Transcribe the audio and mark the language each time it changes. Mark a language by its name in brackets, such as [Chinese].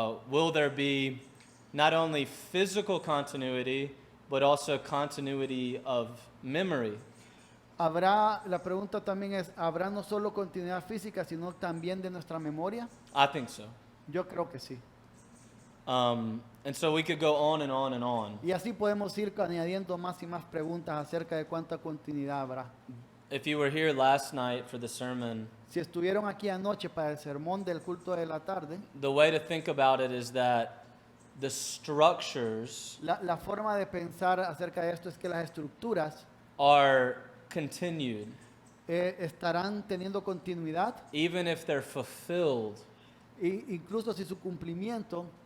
[English] Will there be not only physical continuity, but also continuity of memory? [Spanish] La pregunta también es, ¿habrá no solo continuidad física, sino también de nuestra memoria? [English] I think so. [Spanish] Yo creo que sí. [English] And so we could go on and on and on. [Spanish] Y así podemos ir añadiendo más y más preguntas acerca de cuánta continuidad habrá. [English] If you were here last night for the sermon, [Spanish] Si estuvieron aquí anoche para el sermón del culto de la tarde, [English] the way to think about it is that the structures [Spanish] la forma de pensar acerca de esto es que las estructuras [English] are continued, [Spanish] estarán teniendo continuidad, [English] even if they're fulfilled. [Spanish] incluso si su cumplimiento.